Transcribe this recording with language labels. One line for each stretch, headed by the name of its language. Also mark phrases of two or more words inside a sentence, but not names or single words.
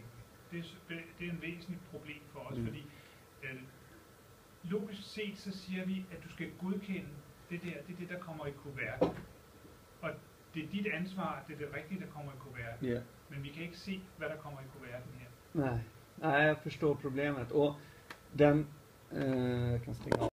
Danish: Det er en væsentlig problem for os, fordi logisk set, så siger vi, at du skal godkende det der, det er det, der kommer i kuverten. Og det er dit ansvar, det er det rigtige, der kommer i kuverten. Ja. Men vi kan ikke se, hvad der kommer i kuverten her.
Swedish: Nej, jag förstår problemet. Och den, jag kan stänga av.